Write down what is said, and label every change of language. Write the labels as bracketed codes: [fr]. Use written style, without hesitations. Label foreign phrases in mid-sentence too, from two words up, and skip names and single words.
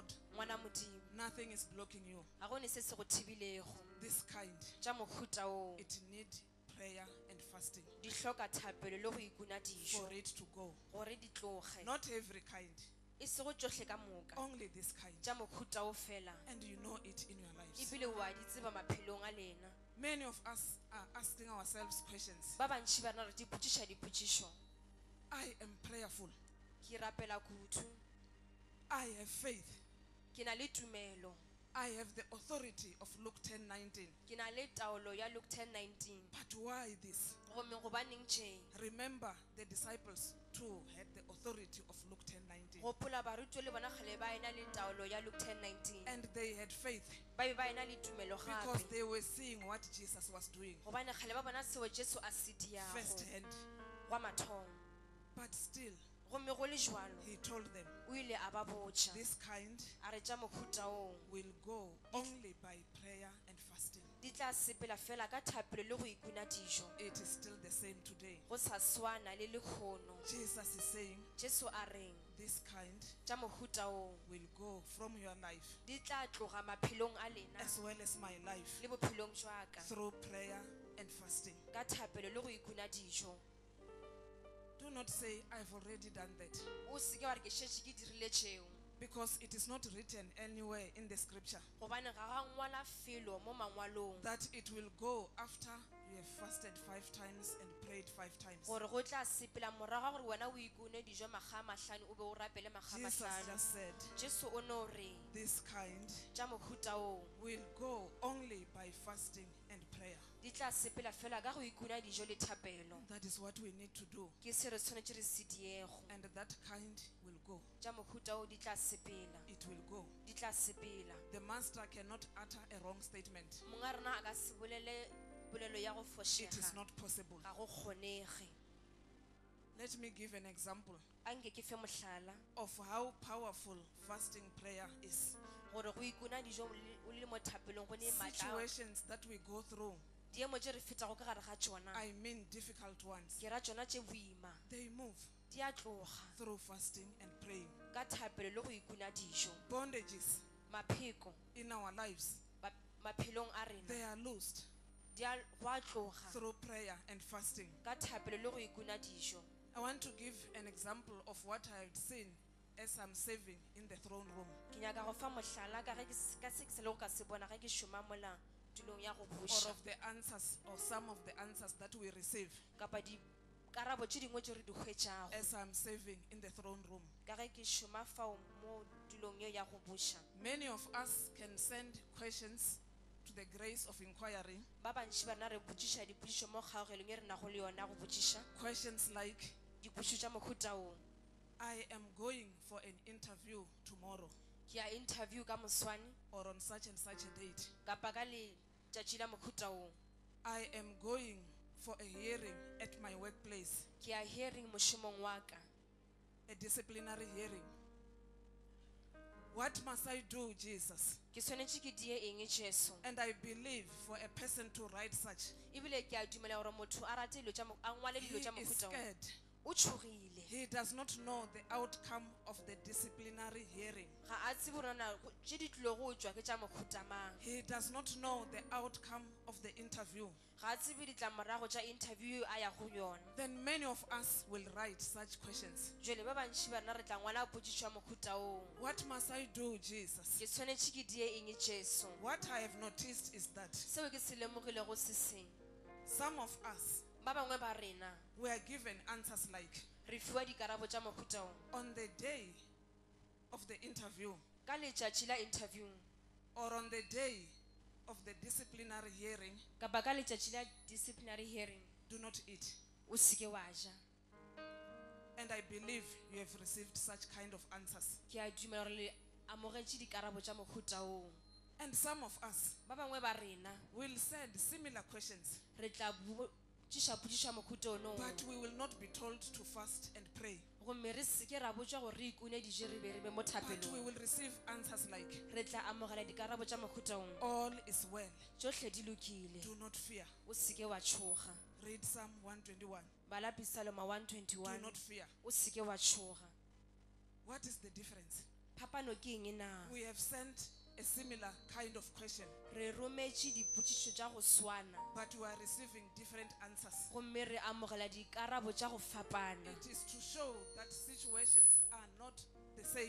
[nso] ngwana modimo [en] nothing is blocking you. [nso] ga gone se se go thibilego [en] This kind, [nso] tša mohuta oo [en] it need prayer and fasting [nso] di hloka thapelo le go ikuna dijo [en] for it to go. [nso] gore di tloge [en] Not every kind, [nso] e se go tsohle ka moka [en] only this kind. [nso] tša mohuta o fela [en] And you know it in your lives. [nso] ebile wa di tseba maphelong a lena [en] Many of us are asking ourselves questions. [nso] ba bantši ba rena re dipotšiša dipotšišo [en] I am prayerful. [nso] ke rapela kutu [en] I have faith. [nso] ke na le tumelo [en] I have the authority of Luke 10:19. [nso] ke na le taolo ya Luke 10:19 [en] But why this? [nso] gomme gobaneng tše [en] Remember, the disciples too had the authority of Luke 10:19. [nso] gopola barutwa le bona kgale ba ena le taolo ya Luke 10:19 [en] And they had faith [nso] ba be ba ena le tumelo [en] because [nso] gape [en] they were seeing what Jesus was doing [nso] gobane kgale ba bona seo jesu a se diago [en] firsthand. [nso] gwa mathomo [en] But still, [nso] gomme go le jwalo [en] he told them, [nso] o ile a ba botša [en] this kind [nso] a re tša mohuta ong [en] will go only by prayer and fasting. [nso] di tla sepela fela ka thapelo le go ikuna dijo [en] It is still the same today. [nso] go sa swana le lekgono [en] Jesus is saying, [nso] jesu a reng [en] this kind [nso] tša mohuta ong [en] will go from your life [nso] di tla tloga maphelong a lena [en] as well as my life [nso] le bophelong jwa ka [en] through prayer and fasting. [nso] ka thapelo le go ikuna dijo [en] Do not say, I've already done that, [nso] o seke wa re ke šetše ke dirile tšeo [en] because it is not written anywhere in the scripture [nso] gobane ga ga ngwala felo mo mangwalong [en] that it will go after you have fasted 5 times and prayed 5 times. [nso] gore go tla sepela morago ga gore wena o ikune dijo maga mahlano o be o rapele maga [en] Jesus [nso] mahlano [en] just said, [nso] jesu o no re [en] this kind [nso] tša mohuta oo [en] will go only by fasting and prayer. [nso] di tla sepela fela ka go ikuna dijo le thapelo [en] That is what we need to do. [nso] ke se re tshwanetse re se diego [en] And that kind will go. [nso] tša mohuta oo di tla sepela [en] It will go. [nso] di tla sepela [en] The master cannot utter a wrong statement. [nso] monga rena a ka se bolele polelo ya go [en] It is [nso] fošega [en] not possible. [nso] ga go kgonege [en] Let me give an example [nso] a nke ke fe mohlala [en] of how powerful fasting prayer is. [nso] gore go ikuna dijo o le mo thapelong go ne maatla [en] Situations that we go through, [nso] diemo tše re fetago ka gare ga tšona [en] I mean difficult ones, [nso] ke ra tšona tše boima [en] they move [nso] di a tloga [en] through fasting and praying. [nso] ka thapelo le go ikuna dijo [en] Bondages [nso] mapheko [en] in our lives, [nso] maphelong a [en] they [nso] rena [en] are loosed [nso] go a tloga [en] through prayer and fasting. [nso] ka thapelo le go ikuna dijo [en] I want to give an example of what I have seen as I'm serving in the throne room. [nso] ke nyaka go fa mohlala ka se ke se le go ka se bona ge ke šoma mola tulong ya go [en] Or [nso] buša [en] of the answers, or some of the answers that we receive [nso] kapa dikarabo tše dingwe tše re di hwetšago [en] as I'm serving in the throne room. [nso] ka ge ke šoma fao mo tulong yeo ya go buša [en] Many of us can send questions to the grace of inquiry. [nso] ba bantši ba rena re botšiša dipotšišo mo kgaogelong e re nago le yona go botšiša [en] Questions like, [nso] dipotšišo tša mohuta ong [en] I am going for an interview tomorrow [nso] ke a interview ka moswane [en] or on such and such a date. [nso] kapa ka letšatši la mohuta ong [en] I am going for a hearing at my workplace, [nso] ke a hearing mošomong wa ka [en] a disciplinary hearing. What must I do, Jesus? [nso] ke swanetše ke die eng jesu [en] And I believe for a person to write such, [nso] ebile ke a dumela gore motho a rate a ngwale [en] he [nso] dilo tša [en] is [nso] mohuta ong [en] scared [nso] o o tshogile. [en] He does not know the outcome of the disciplinary hearing. [nso] Ga a tsebe gore na tše di tlile go tšwa ke tša mohuta mang. [en] He does not know the outcome of the interview. [nso] Ga a tsebe ditlamorago tša interview a ya go yona. [en] Then many of us will write such questions. [nso] Jwale ba bantši ba rena re tla ngwala potšišo ya mohuta oo. [en] What must I do, Jesus? [nso] Ke tshwanetše ke die eng Jesu? [en] What I have noticed is that [nso] Seo ke se lemogilego se seng. [en] some of us [nso] Ba bangwe ba rena [en] were given answers like, [nso] re fiwa dikarabo tša mohuta oo. [en] on the day of the interview [nso] Ka letšatši la interview [en] or on the day of the disciplinary hearing, [nso] kapa ka letšatši la [en] disciplinary hearing do not eat. [nso] o seke wa ja. [en] And I believe you have received such kind of answers. [nso] Ke a dumela gore le amogetše dikarabo tša mohuta oo. [en] And some of us [nso] Ba bangwe ba rena [en] will send similar questions, [nso] re tla botšiša potšišo ya mohuta ono, [en] but we will not be told to fast and pray. [nso] gomme re seke ra botšwa gore re ikune dije re be re be mo [en] But we [nso] thapelong. [en] will receive answers like, [nso] Re tla amogela dikarabo tša mohuta ono, [en] all is well, [nso] tšohle di lokile, [en] do not fear. [nso] o seke wa tšhoga. [en] Read Psalm 121. [nso] Bala Psalm [en] Do [nso] 121, [en] not fear. [nso] o seke wa tšhoga. [en] What is the difference? [nso] Phapano ke eng na? [en] We have sent a similar kind of question, [nso] Re rometše dipotšišo tša go swana, [en] but we are receiving different answers. [nso] gomme re amogela dikarabo tša go fapana. [en] It is to show that situations are not the same.